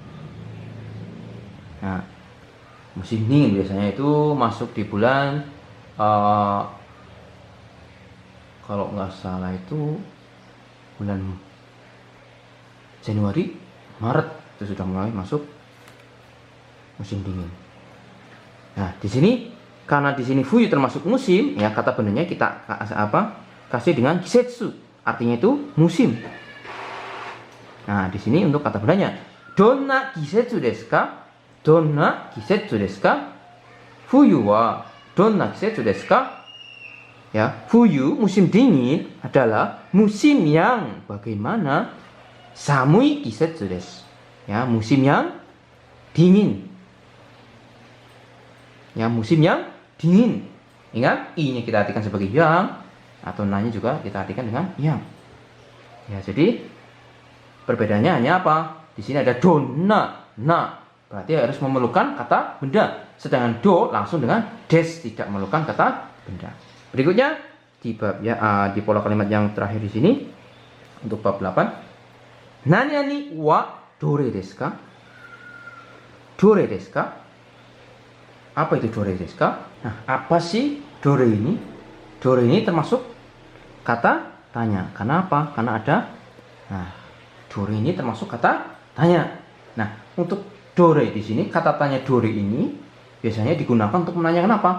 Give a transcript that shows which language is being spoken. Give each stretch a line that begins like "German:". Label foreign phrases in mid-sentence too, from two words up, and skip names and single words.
Indonesian: Nah, musim dingin biasanya itu masuk di bulan kalau nggak salah itu bulan Januari, Maret itu sudah mulai masuk musim dingin. Nah, di sini karena di sini fuyu termasuk musim, ya kata bendanya kita kasih dengan kisetsu, artinya itu musim. Nah, di sini untuk kata bendanya,
Japanese: どんな季節ですか? どんな季節ですか？冬はどんな季節ですか?
Indonesian: Ya, fuyu musim dingin adalah musim yang bagaimana?
Japanese: 寒い季節です.
Indonesian: Ya, musim yang dingin. Ya, musim yang dingin. Ingat, i-nya kita artikan sebagai yang, atau na-nya juga kita artikan dengan yang. Ya, jadi perbedaannya hanya apa? Di sini ada donna, na. Berarti harus memerlukan kata benda. Sedangkan do langsung dengan des, tidak memerlukan kata benda. Berikutnya di bab di pola kalimat yang terakhir di sini untuk bab 8.
Japanese: 何はどれですか？どれですか? Dore desu ka?
Indonesian: Apa itu
Japanese: どれですか?
Indonesian: Nah, apa sih dore ini? Dore ini termasuk kata tanya. Karena apa? Karena ada dore ini termasuk kata tanya. Nah, untuk dore di sini kata tanya dore ini biasanya digunakan untuk menanyakan apa?